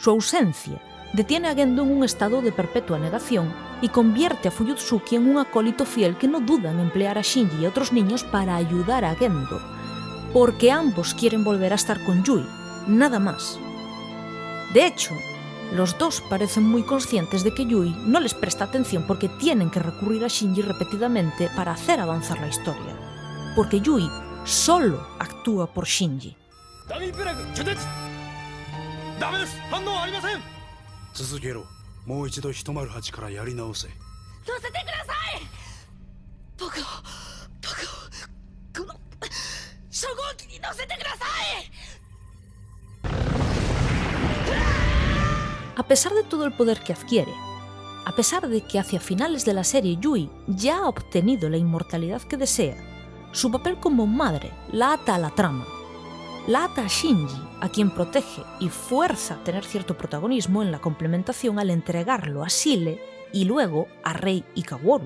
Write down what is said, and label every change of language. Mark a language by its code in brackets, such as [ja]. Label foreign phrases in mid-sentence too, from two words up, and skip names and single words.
[es] Su ausencia detiene a Gendo en un estado de perpetua negación y convierte a Fuyutsuki en un acólito fiel que no duda en emplear a Shinji y a otros niños para ayudar a Gendo, porque ambos quieren volver a estar con Yui, nada más. De hecho, los dos parecen muy conscientes de que Yui no les presta atención porque tienen que recurrir a Shinji repetidamente para hacer avanzar la historia, porque Yui solo actúa por Shinji. [ja] 続けろ。もう一度108からやり直せ。乗せてください。僕をこの初号機に乗せてください。 [es] A pesar de todo el poder que adquiere, a pesar de que hacia finales de la serie Yui ya ha obtenido la inmortalidad que desea, su papel como madre la ata a la trama. La ata a Shinji, a quien protege y fuerza a tener cierto protagonismo en la complementación al entregarlo a Sile y luego a Rei y Kaworu.